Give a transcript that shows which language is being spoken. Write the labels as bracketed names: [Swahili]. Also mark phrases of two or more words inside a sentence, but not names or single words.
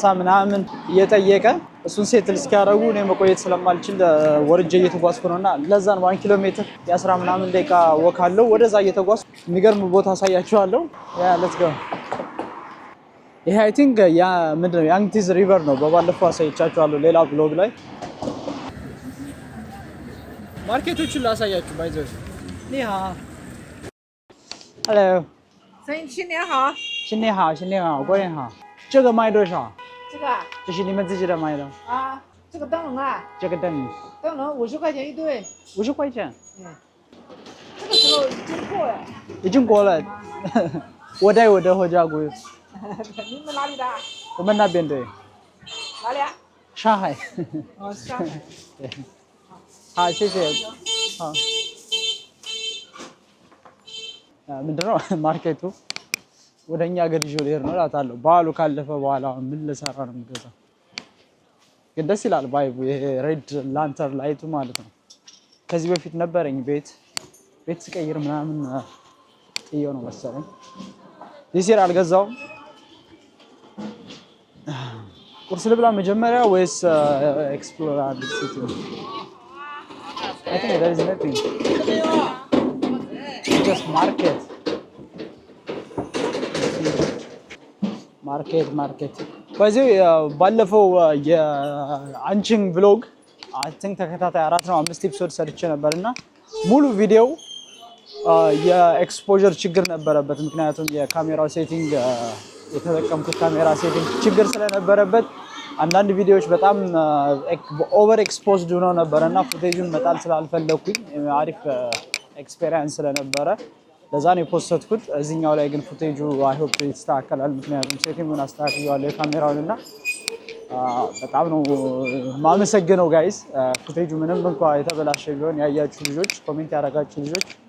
[Amharic] ምናምን እየጠየቀ እሱን ሴትል እስኪያደርጉ እኔ መቆየት ስለማልችል ወርጄ እየተጓዝኩ ነውና ለዛን 1 ኪሎ ሜትር የ10 ምናምን ደቂቃ ወካለው ወደዛ እየተጓዝኩ የሚገርም ቦታ አሳያችኋለሁ። ያ [English] let's go። [Amharic] ይሄ [English] I think [Amharic] ያ ምንድነው ያንግቲዝ ሪቨር ነው። በባለፈው አሳይቻችኋለሁ ሌላ ብሎግ ላይ ማርኬቶቹን ላሳያችሁ ባይዘው። 你好 Hello [Chinese] 新年好。新年好新年好过年好。这个卖多少？这个这是你们自己的卖的啊，这个灯笼啊，这个灯灯笼50块钱一对。 50块钱这个时候已经过了。已经过了我带我的回家过你们哪里的？我们那边对哪里啊？上海哦，上海。对好谢谢好 [Amharic] ምንድነው ማርኬቱ ወደኛ ሀገር ይዞ ልሄድ ነው እላታለሁ። በዓሉ ካለፈ በኋላ ምን ልሰራ ነው የምገዛው? ግን ደስ ይላል ቫይቡ። ይሄ [English] red lantern light [Amharic] ማለት ነው። ከዚህ በፊት ነበረኝ ቤት ስቀይር ምናምን ጥየው ነው መሰለኝ። ዲሲር አልገዛውም። ቁርስ ልብላ መጀመሪያ ወይስ ኤክስፕሎር አድርግ ሲቲ? [English] I think there is nothing. Just market. [Amharic] በዚህ ባለፈው የአንቺን ብሎግ [English] I think [Amharic] ተከታታይ 4 ነው 5 ኤፒሶድ ሰርቼ ነበርና ሙሉ ቪዲዮ የኤክስፖዠር ችግር ነበረበት። ምክንያቱም የካሜራው ሴቲንግ የተጠቀምኩት ካሜራ ሴቲንግ ችግር ስለነበረበት አንዳንድ ቪዲዮዎች በጣም [English] over exposed [Amharic] ሆነው ነበርና ፉቴጁን መጣል ስላልፈለኩኝ አሪፍ ኤክስፒሪየንስ ስለነበረ ለዛ ነው የፖስተትኩት። እዚህኛው ላይ ግን ፉቴጁ [English] I hope [Amharic] ይስተካከላል። ምክንያቱም ሴቲንጉን አስተካክያለሁ የካሜራውንና በጣም ነው ማመሰግነው ጋይስ። ፉቴጁ ምንም እንኳን የተበላሸ ቢሆን ያያችሁ ልጆች ኮሜንት ያደረጋችሁ ልጆች